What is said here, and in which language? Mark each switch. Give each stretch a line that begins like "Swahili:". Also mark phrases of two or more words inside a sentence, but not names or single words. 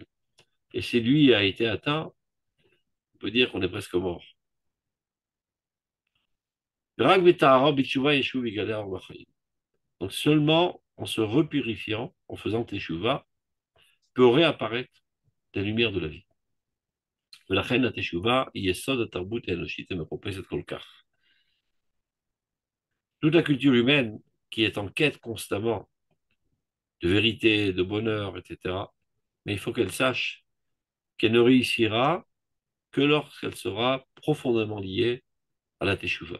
French: Et si lui a été atteint, on peut dire qu'on est presque mort. Donc seulement en se repurifiant, en faisant teshuva, peut réapparaître la lumière de la vie.
Hebrew: ולכן התשובה היא יסוד התרבות האנושית המחופשת כל כך.
French: Toute la culture humaine qui est en quête constamment de vérité, de bonheur, etc., mais il faut qu'elle sache qu'elle ne réussira que lorsqu'elle sera profondément liée à la teshuva.